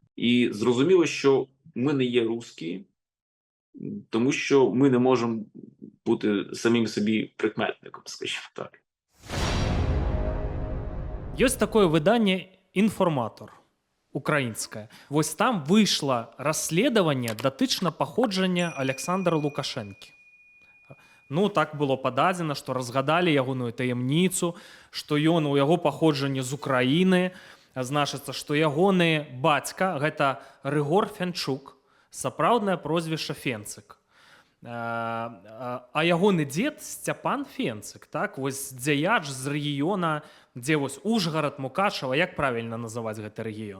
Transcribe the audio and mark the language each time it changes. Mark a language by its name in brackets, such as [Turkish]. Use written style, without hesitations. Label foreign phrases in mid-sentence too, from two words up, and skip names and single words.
[Ukrainian] І зрозуміло, що ми не є русські, тому що ми не можемо бути самим собі прикметником, скажімо так. Є таке видання «Інформатор» українське. Ось там вийшло розслідування дотично походження Олександра Лукашенки. [Belarusian] Ну, так было пададзена, што разгадалі ягоную таямніцу, што ён у яго паходжанне з Украіны, значыцца, што ягоны бацька гэта Рыгор Фянчук, сапраўднае прозвішча Фенцык. А ягоны дзед Сцяпан Фенцык, так, вось дзеяч з рэгіёна, дзе вось Ужгарад, Мукачева, як правільна называць гэты рэгіён?